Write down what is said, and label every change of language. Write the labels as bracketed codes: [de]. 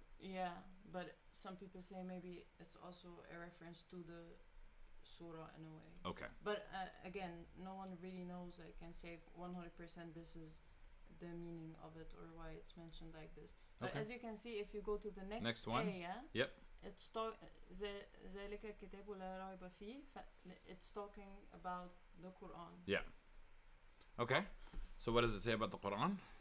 [en] Yeah, but some people say maybe it's also a reference to the surah in a way. Okay. But again, no one really knows. I can say 100% this is the meaning of it or why it's mentioned like this. But Okay. as you can see, if you go to the next one. ayah, Yep. it's [ar] ذلك الكتاب لا ريب فيه. [en] It's talking about the Quran. Yeah. Okay. So what does it say about the Quran?